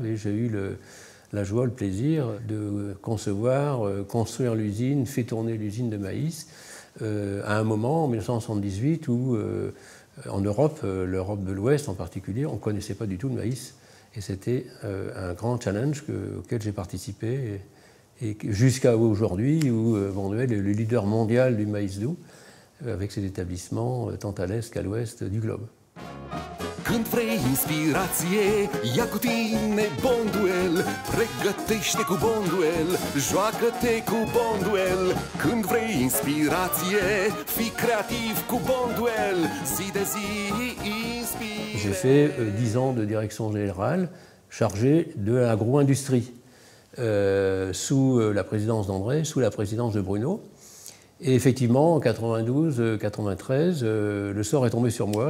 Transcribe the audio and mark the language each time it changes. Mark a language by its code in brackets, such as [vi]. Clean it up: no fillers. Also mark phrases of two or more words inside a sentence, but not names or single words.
[fr] Et j'ai eu la joie, le plaisir de concevoir, construire l'usine, faire tourner l'usine de maïs à un moment, en 1978, où en Europe, l'Europe de l'Ouest en particulier, on ne connaissait pas du tout le maïs. Et c'était un grand challenge auquel j'ai participé. Et jusqu'à aujourd'hui, où Bonduelle est le leader mondial du maïs doux, avec ses établissements tant à l'est qu'à l'ouest du globe. [ro] Când vrei inspirație, ia cu tine Bonduelle, pregătește cu Bonduelle, joacă-te cu Bonduelle. Când vrei inspirație, fii creativ cu Bonduelle, zi de zi inspire. [fr] J'ai fait 10 ans de direction générale chargée de l'agro-industrie, sous la présidence d'André, sous la présidence de Bruno. Et effectivement, en 92-93, le sort est tombé sur moi.